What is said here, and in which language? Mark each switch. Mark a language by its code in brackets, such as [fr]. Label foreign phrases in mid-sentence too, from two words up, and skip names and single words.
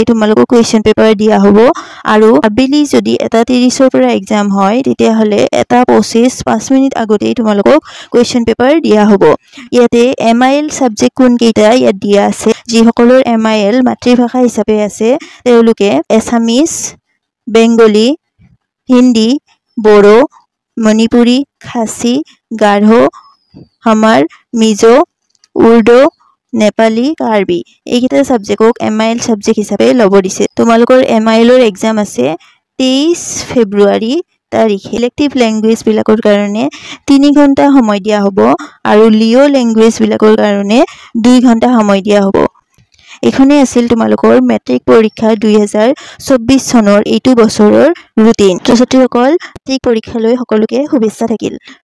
[as] তোমালোকক [en] question paper [as] দিয়া হ'ব আৰু আবেলি যদি 1:30ৰ পৰা এক্সাম হয় তেতিয়া হলে 1:25 5 মিনিট আগতে তোমালোকক [en] question paper [as] দিয়া হ'ব ইয়াতে MIL সাবজেক্ট কোন কেইটা ইয়াত দিয়া আছে যি সকলৰ MIL মাতৃভাষা হিচাপে আছে তেওঁলোকে [en] Assamese Bengali Hindi [as] बोडो मणिपुरी खासी गारो हमार मिजो उर्दू नेपाली कार्बी এইকেইটা সাবজেক্টক MIL সাবজেক্ট হিচাপে লব দিছে তোমালোকৰ MIL ৰ এক্সাম আছে 23 ফেব্ৰুৱাৰী তাৰিখে [en] elective language [as] বিলাকৰ কাৰণে 3 ঘণ্টা সময় দিয়া হ'ব আৰু লিও ল্যাঙ্গুৱেজ বিলাকৰ কাৰণে 2 ঘণ্টা সময় দিয়া হ'ব এখনে আছিল তোমালোকৰ মেট্ৰিক পৰীক্ষা 2024 চনৰ এইটো বছৰৰ ৰুটিন ছাত্ৰীসকল মেট্ৰিক পৰীক্ষালৈ সকলোকে শুভেচ্ছা থাকিল।